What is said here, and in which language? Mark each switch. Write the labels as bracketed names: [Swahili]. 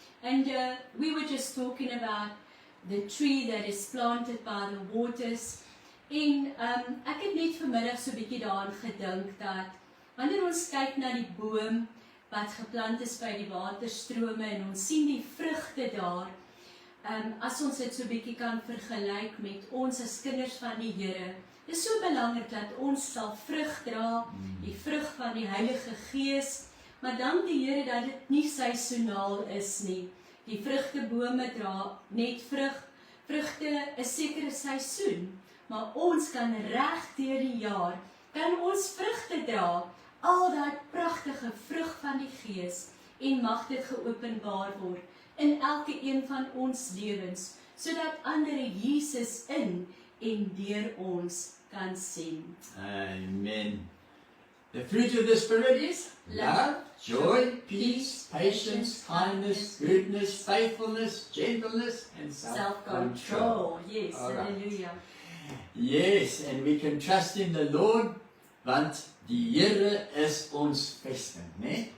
[English] And we were just talking about the tree that is planted by the waters. [Afrikaans] En ek het net vanmiddag so 'n bietjie daaraan gedink dat wanneer ons kyk na die boom wat geplant is by die waterstrome en ons sien die vrugte daar, as ons dit so 'n bietjie kan vergelyk met ons as kinders van die Here, is so belangrik dat ons sal vrug dra, die vrug van die Heilige Gees, maar dank die Here dat dit nie seisoenaal is nie. Die vrugtebome dra net vrugte 'n sekere seisoen, maar ons kan reg deur die jaar, kan ons vrugte dra, al daai pragtige vrug van die Gees, en mag dit geopenbaar word in elke een van ons lewens, sodat ander Jesus in en deur ons kan sien. Amen. [English] The fruit of the Spirit is love, joy, peace, patience, kindness, goodness, faithfulness, gentleness, and self-control. Self-control. Yes, All right. hallelujah. Yes, and we can trust in the Lord, [Afrikaans] want die Here is ons vesting, né?